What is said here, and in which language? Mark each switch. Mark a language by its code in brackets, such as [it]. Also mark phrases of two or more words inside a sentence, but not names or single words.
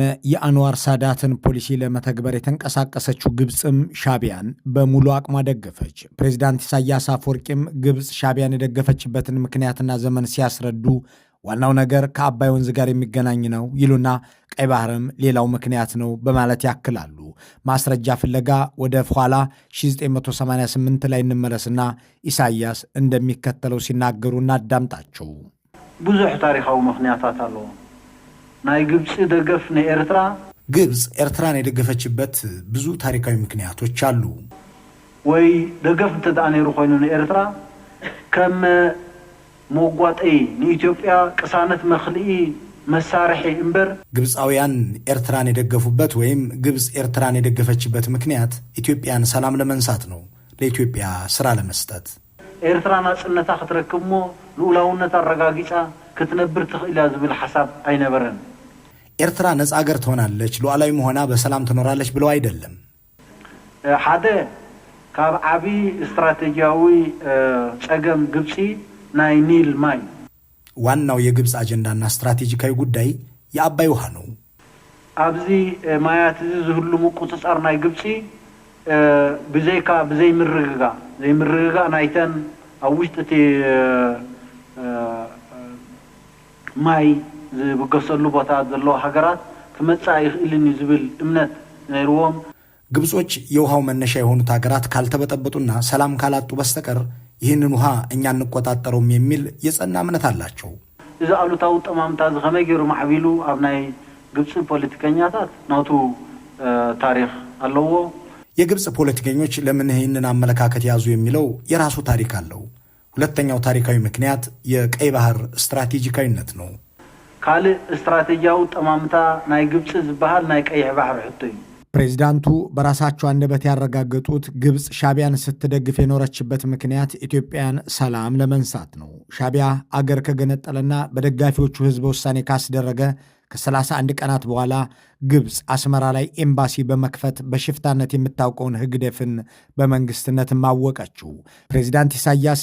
[am] የአንዋር ሳዳትን ፖሊሲ ለመተግበር የተንቀሳቀሰችው ግብፅም ሻቢያን በሙሉ አቅሟ ደገፈች። ፕሬዝዳንት ኢሳያስ አፈወርቂም ግብፅ ሻቢያን የደገፈችበትን ምክንያትና ዘመን ሲያስረዱ ዋናው ነገር ከአባይ ወንዝ ጋር የሚገናኝ ነው ይሉና ቀይ ባህርም ሌላው ምክንያት ነው በማለት ያክላሉ። ማስረጃ ፍለጋ ወደ ኋላ 1988 ላይ እንመለስና ኢሳያስ እንደሚከተለው ሲናገሩ እናዳምጣቸው። [ti] ብዙሕ ታሪካዊ ምክንያታት አለው። ናይ ግብፅ ደገፍ ንኤርትራ [am] ግብፅ ኤርትራን የደገፈችበት ብዙ ታሪካዊ ምክንያቶች አሉ። [ti] ወይ ደገፍ እንተዳ ነይሩ ኮይኑ ንኤርትራ ከም ሞጓጠይ ንኢትዮጵያ ቅሳነት መኽልኢ መሳርሒ እምበር [am] ግብፃውያን ኤርትራን የደገፉበት ወይም ግብፅ ኤርትራን የደገፈችበት ምክንያት ኢትዮጵያን ሰላም ለመንሳት ነው፣ ለኢትዮጵያ ስራ ለመስጠት። [ti] ኤርትራ ናጽነታ ክትረክብ ሞ ልኡላውነት አረጋጊጻ ክትነብር ትኽእላ ዝብል ሐሳብ አይነበረን። [am] ኤርትራ ነፃ ሀገር ትሆናለች፣ ሉዓላዊ መሆና በሰላም ትኖራለች ብለው አይደለም። [ti] ሓደ ካብ ዓብይ ስትራቴጂያዊ ጸገም ግብፂ ናይ ኒል ማይ [am] ዋናው የግብፅ አጀንዳና ስትራቴጂካዊ ጉዳይ የአባይ ውሃ ነው። [ti] ኣብዚ ማያት ዝህልሙ ቁፅጻር ናይ ግብፂ ብዘይካ ብዘይ ምርግጋ ናይተን ኣብ ውሽጢ ማይ ዝብገሰሉ ቦታ ዘለዎ ሃገራት ክመጻእ ይኽእልን ዝብል እምነት ነይርዎም። [am] ግብጾች የውሃው መነሻ የሆኑት ሀገራት ካልተበጠበጡና ሰላም ካላጡ በስተቀር ይህንን ውሃ እኛ እንቆጣጠረውም የሚል የጸና እምነት አላቸው። [ti] እዚ አሉታው ጠማምታ ዝኸመይ ገይሩ ማዕቢሉ ኣብ ናይ ግብፅ ፖለቲከኛታት ናቱ ታሪክ አለዎ። [am] የግብፅ ፖለቲከኞች ለምን ይህንን አመለካከት ያዙ የሚለው የራሱ ታሪክ አለው። ሁለተኛው ታሪካዊ ምክንያት የቀይ ባህር ስትራቴጂካዊነት ነው። [ti] ካልእ ስትራቴጂያዊ ጠማምታ ናይ ግብፅ ዝበሃል ናይ ቀይሕ ባህር ሕቶ እዩ። [am] ፕሬዚዳንቱ በራሳቸው አንደበት ያረጋገጡት ግብፅ ሻቢያን ስትደግፍ የኖረችበት ምክንያት ኢትዮጵያን ሰላም ለመንሳት ነው። ሻቢያ አገር ከገነጠለና በደጋፊዎቹ ህዝበ ውሳኔ ካስደረገ ከ31 ቀናት በኋላ ግብፅ አስመራ ላይ ኤምባሲ በመክፈት በሽፍታነት የምታውቀውን ህግደፍን በመንግስትነት ማወቀችው። ፕሬዚዳንት ኢሳያስ